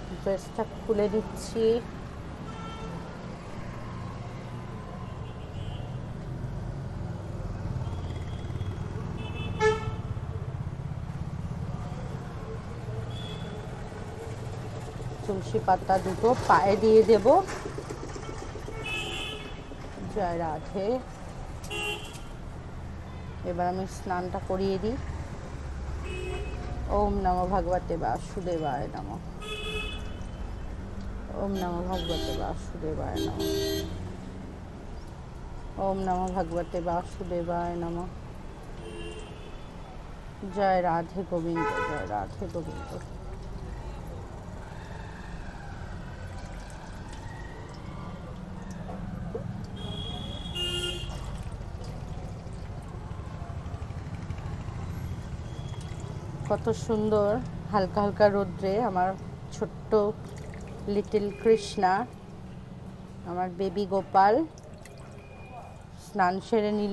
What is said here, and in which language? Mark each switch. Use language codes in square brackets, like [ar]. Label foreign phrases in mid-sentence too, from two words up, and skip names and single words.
[bn] ড্রেসটা খুলে দিচ্ছি। তুলসী পাতা দুটো পায়ে দিয়ে দেব। জয় রাধে। এবার আমি স্নানটা করিয়ে দিই। [sa] ওম নমো ভগবতে বাসুদেবায় নমঃ। ওম নমো ভগবতে বাসুদেবায় নমঃ। ওম নমো ভগবতে বাসুদেবায় নমঃ। [bn] জয় রাধে গোবিন্দ, জয় রাধে গোবিন্দ। কত সুন্দর হালকা হালকা রোদ্রে আমার ছোট্ট লিটল কৃষ্ণা, আমার বেবি গোপাল স্নান সেরে নিল।